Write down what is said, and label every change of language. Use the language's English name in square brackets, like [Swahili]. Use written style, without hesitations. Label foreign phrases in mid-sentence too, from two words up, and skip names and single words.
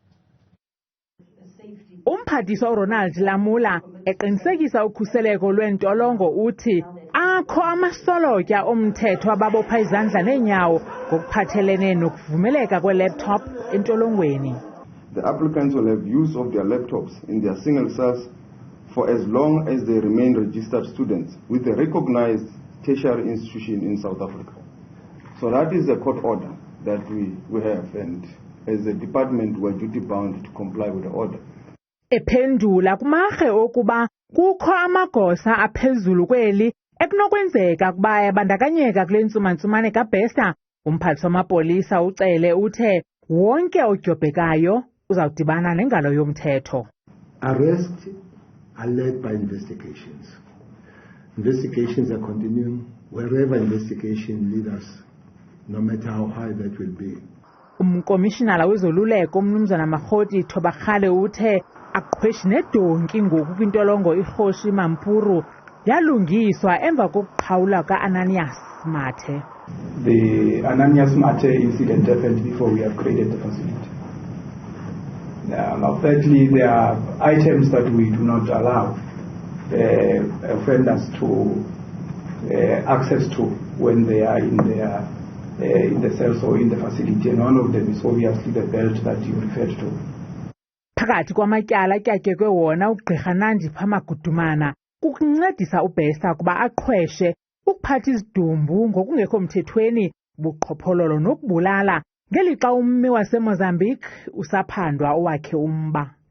[Xhosa] Umphathiswa uRonald Lamula eqinisekisa ukhuseleko lweentolongo uthi akho amasolotya omthetho ababopha izandla neenyawo ngokuphathelene nokuvumeleka kwe-laptop entolongweni. [English] The applicants will have use of their laptops in their single cells for as long as they remain registered students with a recognized tertiary institution in South Africa. So that is a court order that we have, and as a department we are duty bound to comply with the order. [Xhosa] Ephendula kumarhe okuba kukho amagosa aphezulu kweli ekunokwenzeka kuba ayabandakanyeka kule ntsumantsumane kaBester. Umphathiswa wamapolisa uCele uthe wonke odyobhekayo uzawudibana nengalo yomthetho. [English] Arrest are led by investigations. Investigations are continuing wherever investigation leads us, no matter how high that will be. [Xhosa] Umkomishinala wezoluleko umnumzana Magodi Tobakhale uthe aqhweshi nedonki ngoku kwintolongo iKgosi Mampuru yalungiswa emva kokuqhawula ka-Ananias Mathe. [English] The Ananias Mathe incident happened before we have created the facility. Now, thirdly, there are items that we do not allow offenders to access to when they are in the cells or in the facility, and one of them is obviously the belt that you referred to. [Xhosa] Phakathi kwamatyala atyatyekwe wona uGqirha Nandipha Magudumana kukuncedisa uBester kuba aqhweshe ukuphatha izidumbu ngokungekho mthethweni, buqhophololo nokubulala, ngelixa umme waseMozambique usaphandwa owakhe umba.